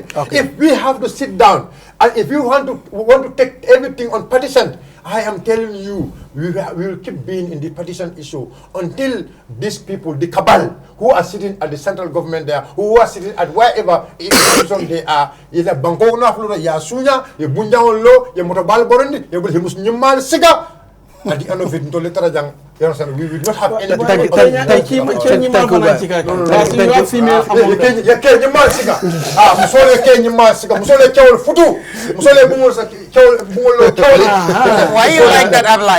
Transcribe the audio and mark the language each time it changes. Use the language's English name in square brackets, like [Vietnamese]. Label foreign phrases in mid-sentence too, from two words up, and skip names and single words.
[English] Okay. If we have to sit down and if you want to take everything on partition, I am telling you, we will keep being in the partition issue until these people, the cabal, who are sitting at the central government there, who are sitting at wherever institution they are, either Bangkok na Florida, ya Sunya, ya Bunjang Lo, ya Motobal Borondi, ya Bulhimus Nyumal Siga. At the end of it, we will not have any. Thank you. Why you like that, Ablai?